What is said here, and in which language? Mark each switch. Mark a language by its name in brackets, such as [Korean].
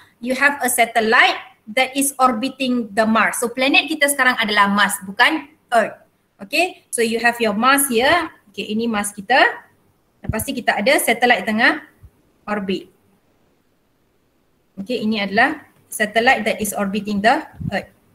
[English] you have a satellite that is orbiting the Mars. [Malay] So planet kita sekarang adalah Mars, bukan Earth. Okay, [English] so you have your Mars here. [Malay] Okay, ini Mars kita. Lepas ni kita ada satellite tengah orbit. [English] Okay, [Malay] ini adalah [English] satellite that is orbiting the Earth.